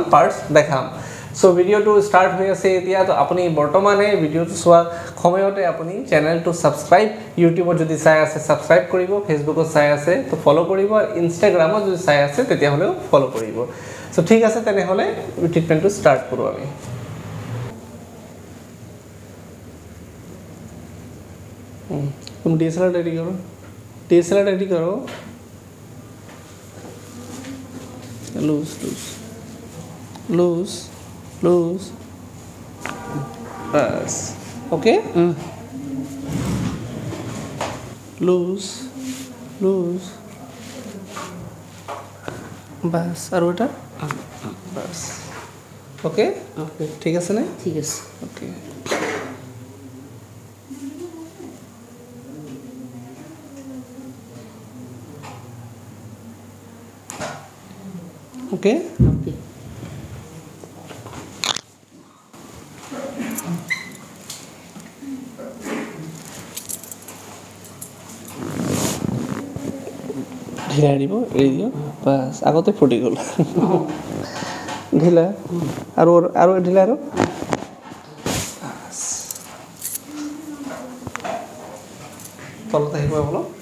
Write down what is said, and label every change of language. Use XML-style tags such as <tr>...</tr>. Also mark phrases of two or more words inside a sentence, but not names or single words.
<as>পাৰ্টস দেখাম সো ভিডিওটো স্টার্ট হৈ আছে এতিয়া তো আপুনি বৰ্তমানে ভিডিওটো চোৱা সময়তে আপুনি চেনেলটো সাবস্ক্রাইব ইউটিউবত যদি চাই আছে সাবস্ক্রাইব কৰিব ফেসবুকত চাই আছে তো ফলো কৰিব আৰু ইনষ্টাগ্ৰামত যদি চাই আছে তেতিয়া হলেও ফলো কৰিব সো ঠিক আছে তেনে হলে ট্ৰিটমেন্টটো স্টার্ট কৰো আমি</as> <hi>तुम डीएसएलआर रेडी करो लूज बस</hi> <en>okay loose</en> <hi>बस और बेटा बस ओके ठीक है ना</hi> <as>ঠিক আছে</as> <en>okay okay</en> <as>ওকে ঢিলা দিব এৰি দিও বাস আগতে ফুটি গল ঢিলা আৰু ঢিলা আৰু তলত আহিব অলপ</as>